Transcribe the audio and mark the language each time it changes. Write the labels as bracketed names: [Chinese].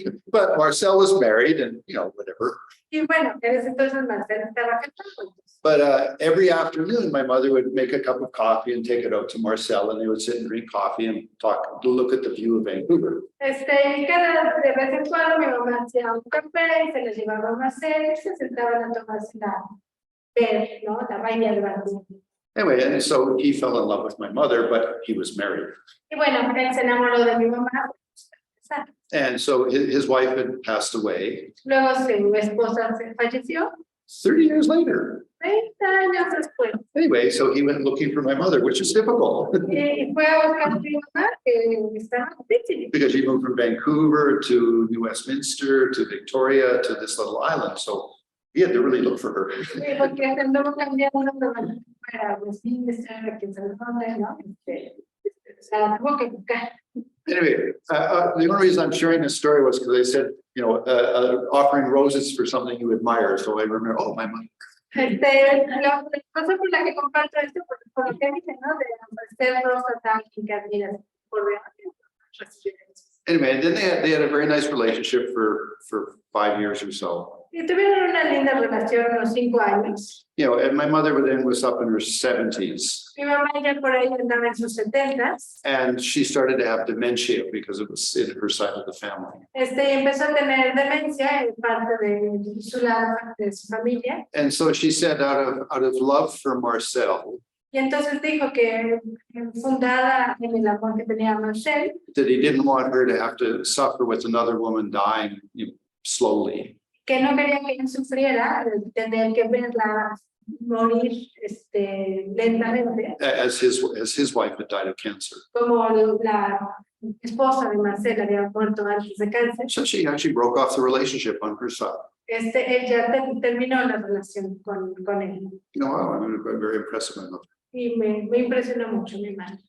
[English] But Marcel was married and, you know, whatever. [Spanish] Y bueno, en ese entonces Marcel estaba casado. [English] But every afternoon, my mother would make a cup of coffee and take it out to Marcel, and they would sit and drink coffee and look at the view of Vancouver. [Spanish] Y cada de vez en cuando mi mamá hacía un café y se les llevaba a Marcel y se sentaban a tomarse la bahía de Vancouver. [English] Anyway, and so he fell in love with my mother, but he was married. [Spanish] Y bueno, él se enamoró de mi mamá. [English] And so his wife had passed away [Spanish] Luego su esposa se falleció [English] 30 years later. [Spanish] 30 años después. [English] Anyway, so he went looking for my mother, which is typical [Spanish] Y fue a buscar a mi mamá, que estaba difícil. [English] because she moved from Vancouver to New Westminster to Victoria to this little island. So he had to really look for her. [Spanish] Sí, porque anduvo cambiando para Westminster, quién sabe dónde, ¿no? O sea, tuvo que buscar. [English] Anyway, the only reason I'm sharing this story was because they said, you know, offering roses for something you admire. So I remember, oh, my mother. [Spanish] La cosa por la que comparto esto, por lo que dicen, ¿no? De ofrecer rosas a alguien que admiras por recibir. [English] anyway, and then they had a very nice relationship for 5 years or so. [Spanish] Y tuvieron una linda relación unos 5 años. [English] You know, and my mother then was up in her 70s. [Spanish] Mi mamá ya por ahí andaba en sus 70s. [English] And she started to have dementia because it was in her side of the family. [Spanish] Empezó a tener demencia en parte de su lado, de su familia. [English] And so she said, out of love for Marcel, [Spanish] Y entonces dijo que fundada en el amor que tenía a Marcel, [English] that he didn't want her to have to suffer with another woman dying, you know, slowly. [Spanish] que no quería que ella sufriera de tener que verla morir lentamente, [English] As his wife had died of cancer. [Spanish] como la esposa de Marcel había muerto antes de cáncer. [English] So she actually broke off the relationship on her side. [Spanish] Ella terminó la relación con él. [English] You know, wow, I'm very impressed with my mother. [Spanish] Y me impresionó mucho mi madre.